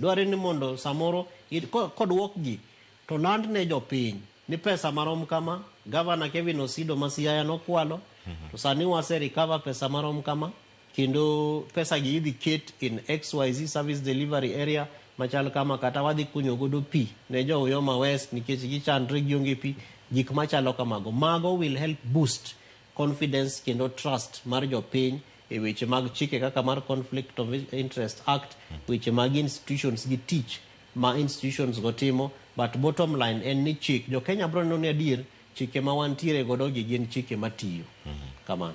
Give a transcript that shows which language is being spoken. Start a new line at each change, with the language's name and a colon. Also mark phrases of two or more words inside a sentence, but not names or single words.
Luo (Kenya and Tanzania): Dware ni mondo samoro kodwok gi to land ne jopiny ni pesa marom kama Governor Kevin Osido Masiaya nokwalo to sani wase recover pesa marom kama kendo pesa gi idhi ket in
English: XYZ service delivery area
Luo (Kenya and Tanzania): machal kama kata wadhi kunyo godo pi ne jo Uyoma West nikech gichandre gionge pi gik machalo kamago. Mago
English: will help boost confidence
Luo (Kenya and Tanzania): kendo trust mar jopiny e weche mag chike kaka mar Conflict of Interest Act, weche mag institutions gi tich ma institutions go timo,
English: but bottom line
Luo (Kenya and Tanzania): en ni chik jo Kenya bro neno ni adier chike ma wantiere godo gi gin chike matiyo. Kamano.